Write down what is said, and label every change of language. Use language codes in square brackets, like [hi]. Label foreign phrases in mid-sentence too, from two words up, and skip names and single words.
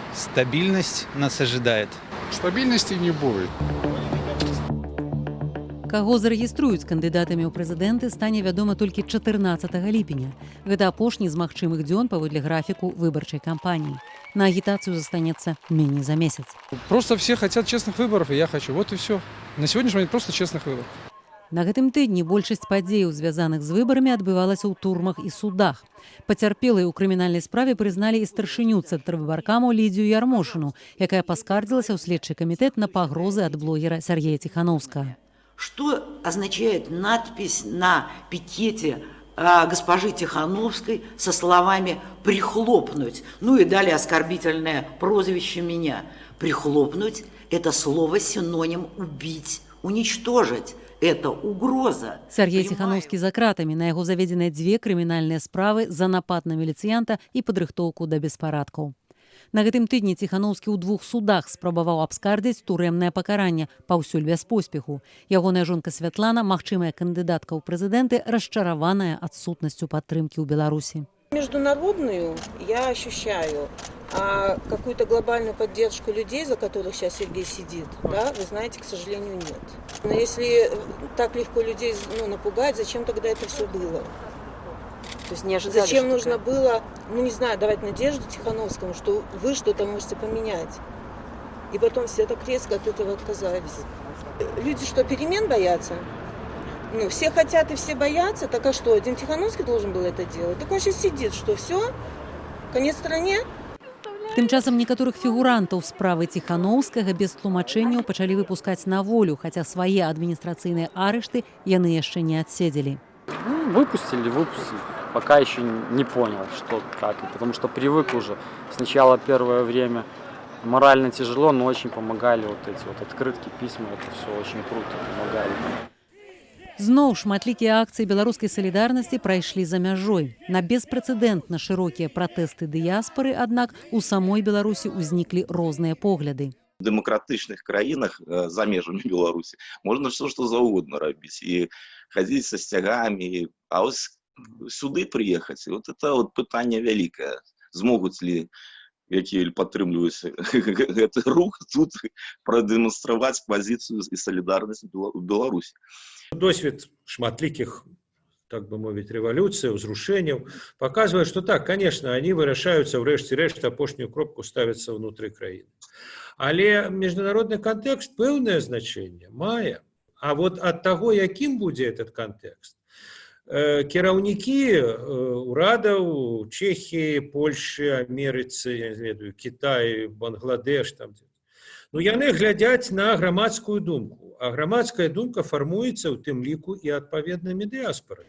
[ru] Стабильность нас ожидает. Стабильности не будет. [be] Каго зарэгіструюць кандыдатамі ў прэзідэнты, стане вядома толькі 14 ліпеня. Гэта апошні з магчымых дзён паводле графіку выбарчай кампаніі. На агітацыю застанецца меней за месяц. [ru] Просто все хотят честных выборов, и я хочу. Вот и все. На сегодняшний момент просто честных выборов. [be] На гэтым тыдні большасць падзеяў, звязаных з выбарамі, адбывалася ў турмах і судах. Пацярпелыя ў крымінальнай справе прызналі і старшыню цэнтрвыбаркаму Лідзію Ярмошыну, якая паскардзілася ў следчы камітэт на пагрозы ад блогера Сергея Тихановскага. [ru] Что означает надпись на пикете госпожи Тихановской со словами «прихлопнуть»? Ну и далее оскорбительное прозвище меня. «Прихлопнуть» – это слово синоним «убить», «уничтожить». Это угроза. [be] Сергей Тихановскі за кратамі. На яго заведзены 2 крымінальныя справы за напад на міліцыянта і падрыхтоўку да беспарадкаў. На гэтым тыдні Тихановскі ў 2 судах спрабаваў абскардзіць турэмнае пакаранне, паўсюль без поспеху. Ягоная жонка Святлана, магчымая кандыдатка ў прэзідэнты, расчараваная адсутнасцю падтрымкі ў Беларусі. [ru] Международную я ощущаю, а какую-то глобальную поддержку людей, за которых сейчас Сергей сидит, да, вы знаете, к сожалению, нет. Но если так легко людей напугать, зачем тогда это все было? То есть не ожидали, зачем нужно было, не знаю, давать надежду Тихановскому, что вы что-то можете поменять? И потом все так резко от этого отказались. Люди что, перемен боятся? Все хотят и все боятся, так а что, один Тихановский должен был это делать? Так он сейчас сидит, что все, конец стране? [be] Тым часам некаторых фігурантаў справы Тихановскага без тлумачэнняў пачалі выпускаць на волю, хаця свае адміністрацыйныя арышты яны яшчэ не адседзелі. [ru] Выпустили. Пока еще не понял, что как. Потому что привык уже. Сначала первое время морально тяжело, но очень помогали вот эти вот открытки, письма. Это все очень круто помогали. [be] Зноў шматлікія акцыі беларускай салідарнасці прайшлі за мяжой. На беспрэцэдэнтна шырокія пратэсты дыяспары, аднак у самой Беларусі ўзніклі розныя погляды. [ru] В демократичных краинах за межами Беларуси можно все что угодно робить и ходить со стягами, а вот сюда приехать, вот это вот питание великое. Смогут ли [be] які падтрымліваюць гэты рух тут [ru] продемонстрировать позицию и солидарность в Беларуси. [be] Досвід шматлікіх, так бы мовіць, рэвалюцый, узрушэнняў [ru] показывает, что так, конечно, они [be] вырашаюцца ў рэшце рэшт, апошнюю кропку ставяцца внутры краіны. Але міжнародны кантэкст пэўнае значэнне мае. А вот ад таго, якім будзе этот кантэкст, кіраўнікі урадаў Чэхіі, Польшы, Амерыцы, я не ведаю, Кітай, Бангладеш, там, яны глядзяць на грамадскую думку, а грамадская думка фармуецца ў тым ліку і адпаведнымі дыяспарамі.